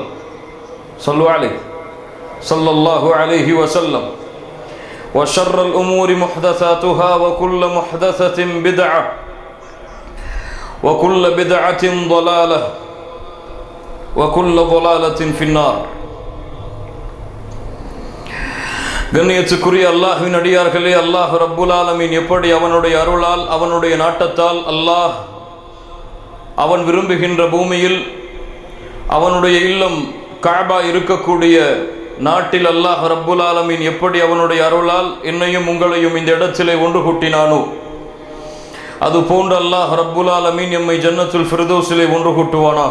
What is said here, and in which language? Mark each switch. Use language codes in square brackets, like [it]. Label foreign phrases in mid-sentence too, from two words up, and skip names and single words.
[ar] صلوا عليه صلى الله عليه وسلم. وشر الأمور محدثاتها وكل محدثة بدعة وكل بدعة ضلالة وكل ضلالة في النار. [ta] கண்ணியத்துக்குரிய அல்லாஹ்வின் அடியார்களே, [ar] الله رب العالمين [ta] எப்படி அவனுடைய அருளால் அவனுடைய நாட்டத்தால் அல்லாஹ் அவன் விரும்புகின்ற பூமியில் அவனுடைய இல்லம் கஅபா இருக்கக்கூடிய நாட்டில் [ar] الله رب العالمين [ta] எப்படி அவனுடைய அருளால் என்னையும் உங்களையும் இந்த இடத்திலே ஒன்று கூட்டினானோ, அது போன்று [ar] الله رب العالمين [ta] எம்மை ஜன்னத்துல் ஃபிர்தௌஸிலே ஒன்று கூட்டுவானாக.